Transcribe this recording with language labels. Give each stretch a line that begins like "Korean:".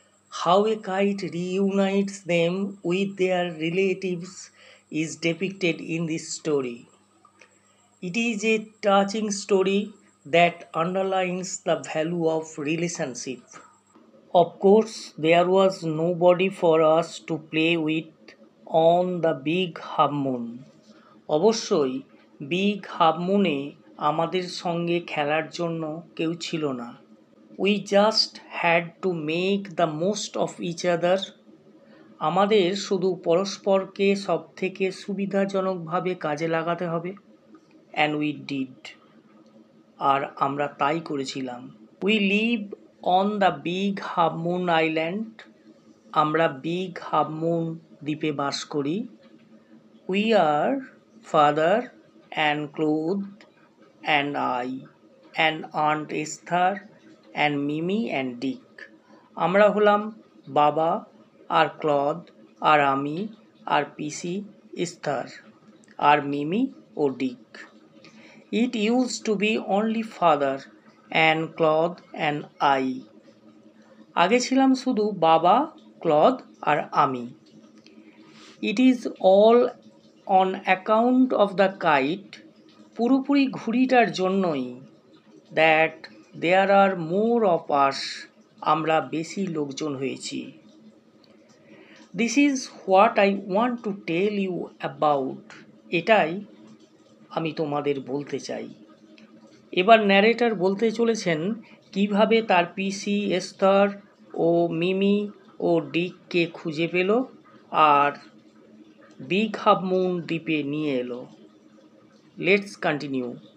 English: How a kite reunites them with their relatives is depicted in this story. It is a touching story that underlines the value of relationship. Of course, there was nobody for us to play with on the big half moon.
Bangla: অবশ্যই big half মুনে আমাদের সঙ্গে খেলার জন্য কেউ ছিল না।
English: We just had to make the most of each other.
Bangla: আমাদের শুধু পরস্পরকে সবথেকে সুবিধাজনকভাবে কাজে লাগাতে হবে।
English: And we did.
Bangla: আর আমরা তাই করেছিলাম।
English: We live on the big half moon island.
Bangla: আমরা বিগ হাফ মুন দ্বীপে বাস করি।
English: We are Father and Claude and I and Aunt Esther and Mimi and Dick.
Bangla: আমরা হলাম বাবা আর ক্লদ আর আমি আর পিসি ইস্থার আর মিমি ও ডিক।
English: It used to be only Father and Claude and I.
Bangla: আগে ছিলাম শুধু বাবা, ক্লদ আর আমি।
English: It is all on account of the kite,
Bangla: পুরোপুরি ঘুড়িটার জন্যই,
English: that there are more of us,
Bangla: আমরা বেশি লোকজন হয়েছি।
English: This is what I want to tell you about.
Bangla: এটাই আমি তোমাদের বলতে চাই। এবার ন্যারেটর বলতে চলেছেন কিভাবে তার পিসি এস্থার ও মিমি ও ডিককে খুঁজে পেল আর বিগ হাফ মুন দ্বীপে নিয়ে এলো।
English: Let's continue.